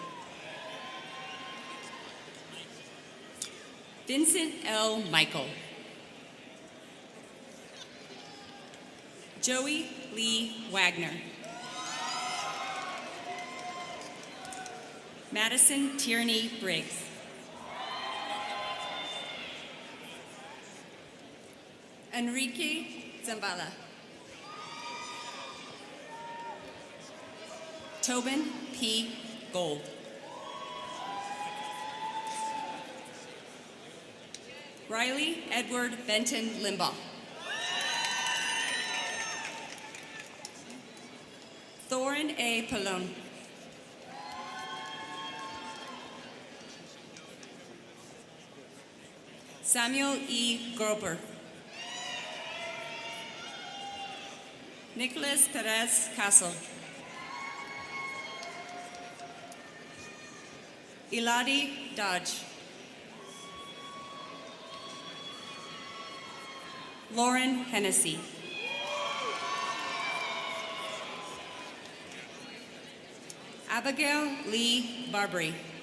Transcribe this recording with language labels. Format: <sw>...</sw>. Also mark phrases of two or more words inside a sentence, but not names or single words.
<en>Vincent L. Michael. Joey Lee Wagner. Madison Tierney Briggs. Enrique Zambala. Tobin P. Gold. Riley Edward Benton Limbaugh. Thorin A. Pallone. Samuel E. Groper. Nicholas Perez Castle. Eladi Dodge. Lauren Hennessy. Abigail Lee Barbary.</en>